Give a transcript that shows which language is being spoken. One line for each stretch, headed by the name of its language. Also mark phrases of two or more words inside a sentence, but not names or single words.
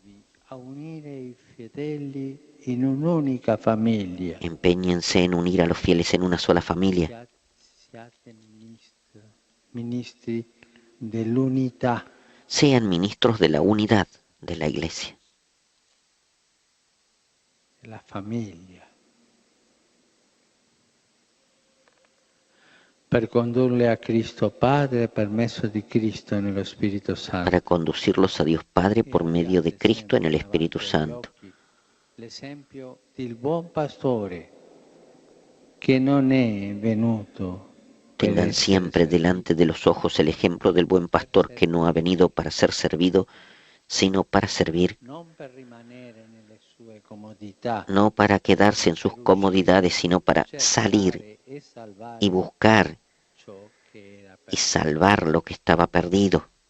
Spanish: Empeñense en unir a los fieles en una sola familia. Sean ministros de la unidad de la Iglesia. La familia.
Italian: Per condurle a Cristo Padre per mezzo di Cristo nello Spirito Santo.
Spanish: Para conducirlos a Dios Padre por medio de Cristo en el Espíritu Santo.
Italian: L'esempio del buon pastore che non è venuto.
Spanish: Tengan siempre delante de los ojos el ejemplo del buen pastor que no ha venido para ser servido, sino para servir, no para quedarse en sus comodidades, sino para salir y buscar y salvar lo que estaba perdido.